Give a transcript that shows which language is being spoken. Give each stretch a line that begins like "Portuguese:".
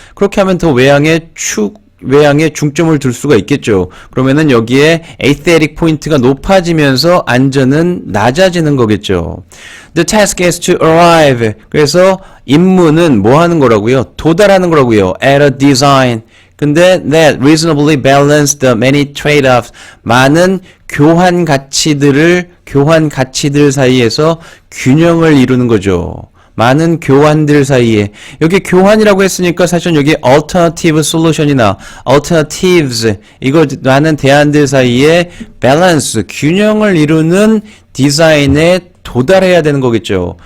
Korean: 그렇게 하면 더 외향에 중점을 둘 수가 있겠죠. 그러면은 여기에 aesthetic 포인트가 높아지면서 안전은 낮아지는 거겠죠.
English: The task is to arrive.
Korean: 그래서 임무는 뭐 하는 거라고요? 도달하는 거라고요.
English: At a design.
Korean: 근데
English: that reasonably balance the many trade-offs.
Korean: 많은 교환 가치들 사이에서 균형을 이루는 거죠. 많은 교환들 사이에. 여기 교환이라고 했으니까 사실은 여기 alternative solution이나 alternatives 이거 많은 대안들 사이에 balance, 균형을 이루는 디자인에 도달해야 되는 거겠죠.